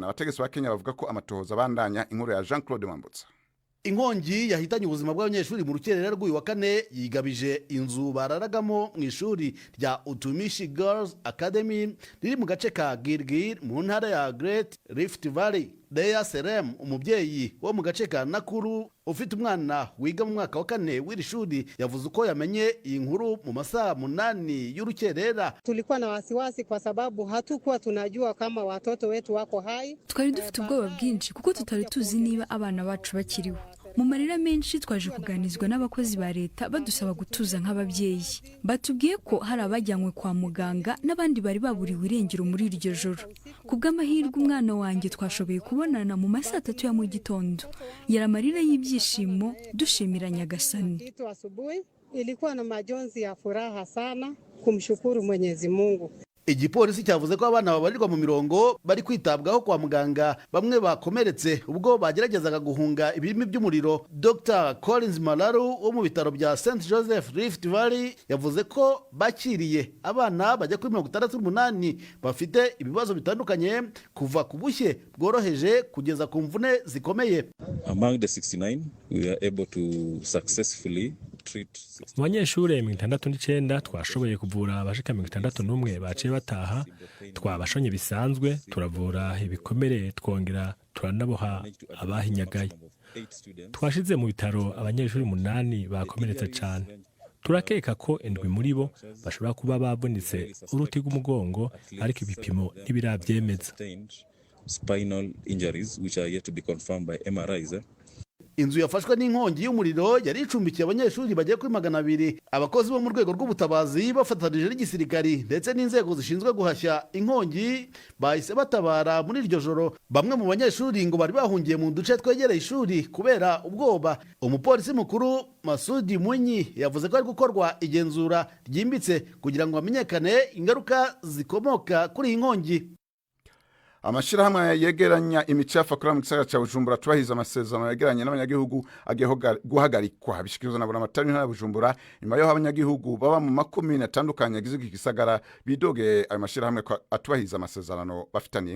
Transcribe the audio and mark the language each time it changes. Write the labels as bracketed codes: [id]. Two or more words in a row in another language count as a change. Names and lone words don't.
[rn] Abategetsi ba Kenya bavuga ko amatohoza bandanya. Inkuru ya Jean-Claude Mambutsa. [rw] Inkongi yahitanye ubuzima bw'abanyeshuri mu rukerera rw'uyu wa kane yigabije inzu bararagamo mu ishuri rya Utumishi Girls Academy riri mu gace ka Gilgil mu ntara ya Great Rift Valley. Leah Serem, umubyeyi wo mu gace ka Nakuru ufite umwana wiga mu mwaka wa 4 w'iri shuri, yavuze uko yamenye iyi nkuru mu masaha 8 y'urukerera. [sw] Tulikuwa na wasiwasi kwa sababu hatukuwa tunajua kama watoto wetu wako hai. [rw] Twari dufite ubwoba bwinshi kuko tutari tuzi niba abana bacu bakiriho. Mu marira menshi twaje kuganizwa n'abakozi ba leta badusaba gutuza nk'ababyeyi. Batubwiye ko hari abajyanywe kwa muganga n'abandi bari baburiwe irengero muri iryo joro. Kubw'amahirwe umwana wanjye twashoboye kubonana mu masaha 3 ya mu gitondo. Yaramarira y'ibyishimo dushimira Nyagasani. [sw] Ilikuwa na majonzi ya furaha sana kumshukuru Mwenyezi Mungu. [rw] Igipolisi cyavuze ko abana babarirwa mu mirongo bari kwitabwaho kwa muganga, bamwe bakomeretse ubwo bageragezaga guhunga ibirimi by'umuriro. Dr. Collins Malaru wo mu bitaro bya St. Joseph Rift Valley yavuze ko bakiriye abana bajya kuri 68 bafite ibibazo bitandukanye kuva ku bushye bworoheje kugeza ku mvune zikomeye. [en] Among the 69 we are able to successfully [rn] mu banyeshure 69 twashoboye kuvura abashika 61 baciye bataha. Twabashonye bisanzwe, turavura ibikomere, twongera turanaboha abahinyagaye. Twashize mu bitaro abanyeshuri 8 bakomeretse cyane. Turakeka ko 7 muri bo bashobora kuba babonetse uruti rw'umugongo, ariko ibipimo ntibirabyemeza. [en] Spinal injuries which are yet to be confirmed by MRIs. [rw] Inzu yafashwe n'inkongi y'umuriro yari icumbikiye abanyeshuri bagiye kuri 200. Abakozi bo mu rwego rw'ubutabazi bafatanije n'igisirikari ndetse n'inzego zishinzwe guhashya inkongi bahise batabara muri iryo joro. Bamwe mu banyeshuri ngo bari bahungiye mu duce twegereye ishuri kubera ubwoba. Umupolisi mukuru Masudi Munyi yavuze ko ari gukorwa igenzura ryimbitse kugira ngo hamenyekane ingaruka zikomoka kuri iyi nkongi. [rn] Amashirahamwe yegeranya imicafu akora mu gisagara ca Bujumbura tubahiza amasezerano yegeranye n'abanyagihugu agiye guhagarikwa. Bishikirizwa na Buramatari ntara Bujumbura nyuma yo abanyagihugu baba mu makomine atandukanye yagize iki gisagara bidoge ayo mashirahamwe atubahiza amasezerano bafitaniye.